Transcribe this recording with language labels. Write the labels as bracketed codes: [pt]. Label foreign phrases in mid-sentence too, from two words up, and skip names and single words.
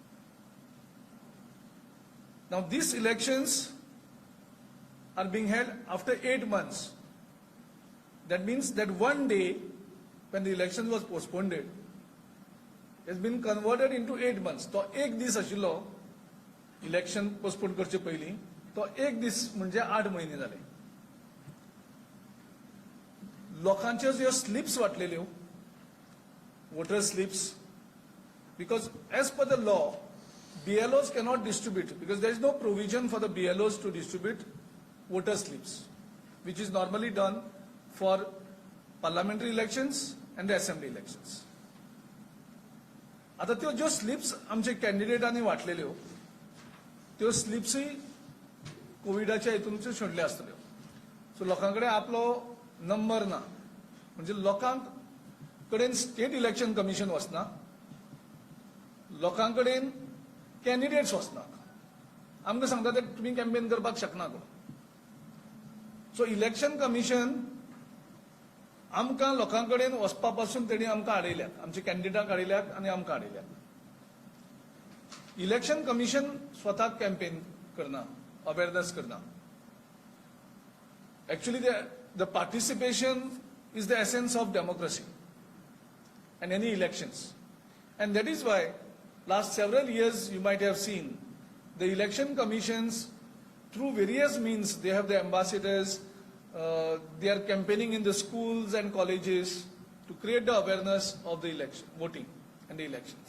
[en] Now these elections are being held after 8 months. That means that one day when the election was postponed, it has been converted into 8 months. [kok] So एक दिस आशिल्लो [en] election postponed [kok] करचे पयली, तो एक दिस म्हणजे 8 महिने जाले. लोकांच्यो ज्यो स्लिप्स वाटलेल्यो, [en] voter slips, because as per the law, BLOs cannot distribute because there is no provision for the BLOs to distribute voter slips, which is normally done for parliamentary elections and the assembly elections. [kok] आता त्यो ज्यो स्लिप्स आमचे कॅन्डिडेटांनी वाटलेल्यो, त्यो स्लिप्सय कोविडाच्या हितूनच्यो सोडल्यो आसतल्यो. सो लोकांकडे आपलो नंबर ना, म्हणजे लोकांक कडेन स्टेट इलेक्शन कमिशन वचना, लोकांकडेन कॅन्डिडेट्स वचना. आमकां सांगता ते तुमी कॅम्पेन करपाक शकना कोण. सो इलेक्शन कमिशन आमकां लोकांकडेन वचपा पासून तेणी आमकां आडयल्यात, आमचे कॅन्डिडेटाक आडयल्यात आनी आमकां आडयल्यात. इलेक्शन कमिशन स्वताक कॅम्पेन करना, अवेअरनेस करना. [en] Actually, the participation is the essence of democracy and any elections. And that is why last several years you might have seen the election commissions through various means, they have the ambassadors, they are campaigning in the schools and colleges to create the awareness of the election, voting and the elections.